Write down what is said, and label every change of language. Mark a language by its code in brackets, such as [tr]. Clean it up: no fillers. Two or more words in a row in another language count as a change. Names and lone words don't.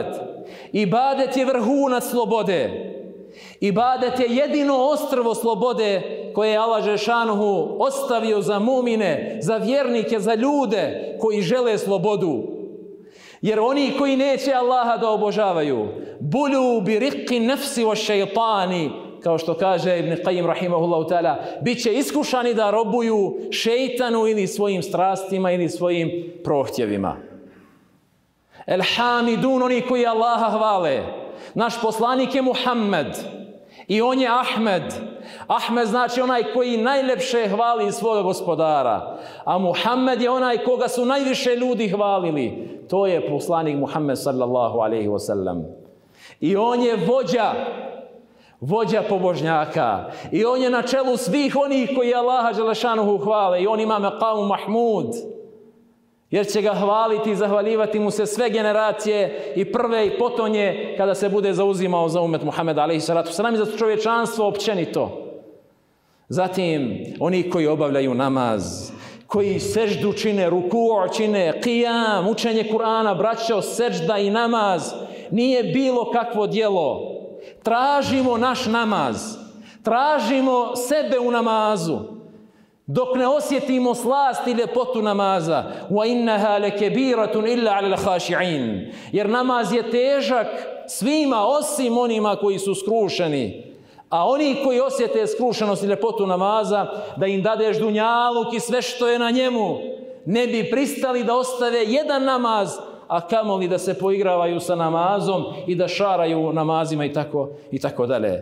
[bs] Ibadet je vrhunac slobode. Ibadet je jedino ostrvo slobode koje je Allah dželešanuhu ostavio za mumine, za vjernike, za ljude koji žele slobodu. Jer oni koji neće Allaha da obožavaju, [ar] بلوا برق نفس والشيطان, [bs] kao što kaže Ibn Qayyim [ar] رحمه الله تعالى, [bs] bit će iskušani da robuju šeitanu ili svojim strastima ili svojim prohtjevima. [ar] الحامدون, [bs] oni koji Allaha hvale. Naš poslanik je Muhammed i on je Ahmed. Ahmed znači onaj koji najljepše hvali svoga gospodara, a Muhammed je onaj koga su najviše ljudi hvalili. To je poslanik Muhammed [ar] صلى الله عليه وسلم. [bs] I on je vođa pobožnjaka. I on je na čelu svih onih koji Allaha dželešanuhu hvale. I on ima [ar] مقام محمود. [bs] Jer će ga hvaliti i zahvaljivati mu se sve generacije, i prve i potonje, kada se bude zauzimao za umet Muhameda [ar] عليه الصلاة والسلام [bs] i za čovječanstvo općenito. Zatim, oni koji obavljaju namaz, koji seždu čine, ruku' čine, qiyam, učenje Kur'ana, braćo, sežda i namaz nije bilo kakvo djelo. Tražimo naš namaz, tražimo sebe u namazu, dok ne osjetimo slast i ljepotu namaza. [ar] وَإِنَّهَا لَكَبِيرَةٌ إِلَّا عَلَى الْخَاشِعِينَ. [bs] Jer namaz je težak svima osim onima koji su skrušeni. A oni koji osjete skrušenost i ljepotu namaza, da im dadeš dunjaluk i sve što je na njemu, ne bi pristali da ostave jedan namaz, a kamoli da se poigravaju sa namazom i da šaraju namazima i tako dalje.